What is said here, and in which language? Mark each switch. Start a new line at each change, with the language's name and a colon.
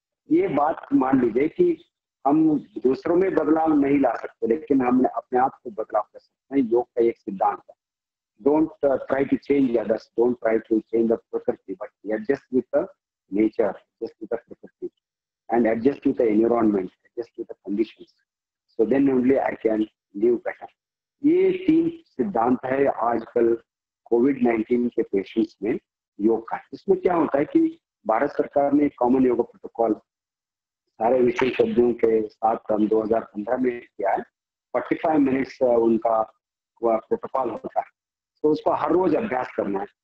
Hindi: ये बात मान लीजिए कि हम दूसरों में बदलाव नहीं ला सकते, लेकिन हम अपने आप को बदलाव कर सकते हैं। योग का एक सिद्धांत है,
English: don't try to change others, don't try to change the prakriti, but adjust with the nature, adjust with the prakriti, and adjust with the environment, adjust with the conditions. So then only I can live better.
Hindi: ये 3 सिद्धांत है आजकल कोविड-19 के patients में योग का। इसमें क्या होता है कि भारत सरकार ने कॉमन योगा प्रोटोकॉल सारे विशेषज्ञों के साथ 2015 में किया है। 45 मिनट्स उनका प्रोटोकॉल होता है, तो उसको हर रोज अभ्यास करना है।